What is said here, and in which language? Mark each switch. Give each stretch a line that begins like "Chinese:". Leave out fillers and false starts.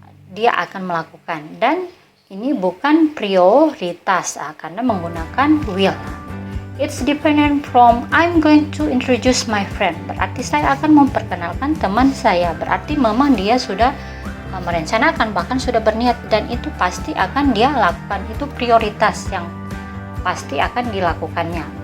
Indonesian: Dia akan melakukan, dan ini bukan prioritas karena menggunakan will.
English: It's dependent from I'm going to introduce my friend.
Indonesian: Berarti saya akan memperkenalkan teman saya. Berarti memang dia sudah merencanakan, bahkan sudah berniat, dan itu pasti akan dia lakukan. Itu prioritas yang pasti akan dilakukannya.